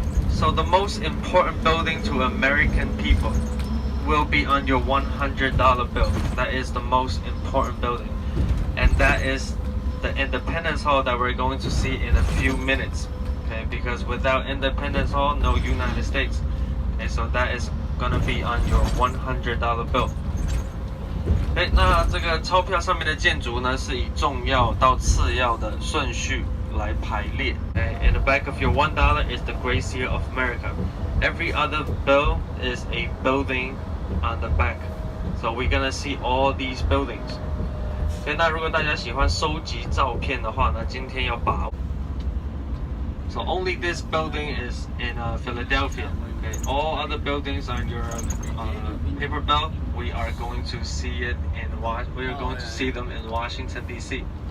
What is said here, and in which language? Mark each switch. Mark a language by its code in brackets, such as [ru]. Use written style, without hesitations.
[en] So the most important building to American people will be on your $100 bill. That is the most important building, and that is the Independence Hall that we're going to see in a few minutes. Okay, because without Independence Hall, no United States. Okay, so that is gonna be on your $100 bill. [zh] 那这个钞票上面的建筑呢，是以重要到次要的顺序来排列。 [en] Okay, in the back of your $1 is the Great Seal of America. Every other bill is a building on the back. So we're gonna see all these buildings. [zh] 所以那如果大家喜欢收集照片的话呢，今天要把握。 [en] So only this building is in Philadelphia. Okay, all other buildings on your paper bill, we are going to see it we are going to see them in Washington D.C.